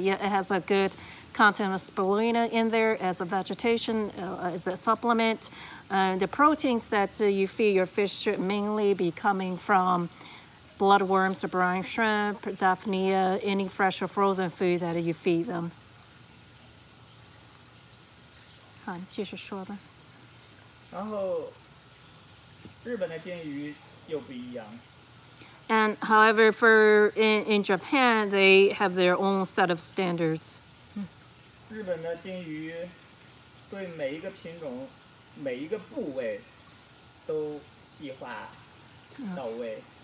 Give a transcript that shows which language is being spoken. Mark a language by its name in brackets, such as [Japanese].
[English] Yeah, it has a good content of spirulina in there as a vegetation, as a supplement. The proteins that you feed your fish should mainly be coming from bloodworms, brine shrimp, Daphne, any fresh or frozen food that you feed them. [Chinese] 好，你继续说吧。然后，日本的金鱼又不一样。 [English] And however, in Japan, they have their own set of standards. [Chinese] 日本的金鱼对每一个品种、每一个部位都细化到位。